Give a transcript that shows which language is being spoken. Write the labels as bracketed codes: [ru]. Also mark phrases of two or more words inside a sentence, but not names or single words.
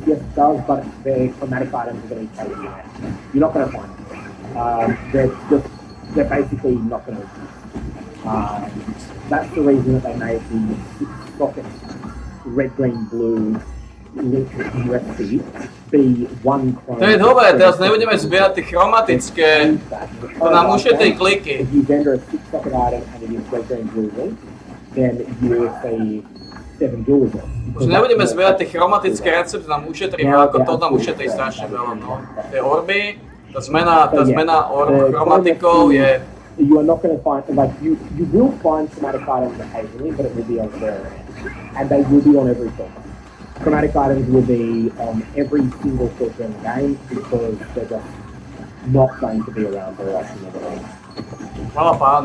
[en] Yes, it does, but their chromatic items are going to be traded in there. You're not going to find them. They're basically not going to exist. That's the reason that they made the 6 socket red, green, blue recipe be one chrome. [sk] To je dobré, teraz nebudeme zbierať tie chromatické, to nám ušetrí kliky. [en] If you vendor a 6 socket item and it is red, green, blue, link, then you will see 7 jewels. [sk] Už nebudeme zbierať tie chromatické recepty, nám ušetrí veľa, to nám ušetrí strašne veľa, no. Tie orby, tá zmena orb chromatikov je... [en] You are not going to find, like, you will find chromatic items occasionally, but it will be on rare end. And they will be on every filter. Chromatic items will be on every single filter in the game, because they're just not going to be around very often in the game. [sk] Hvala pánu.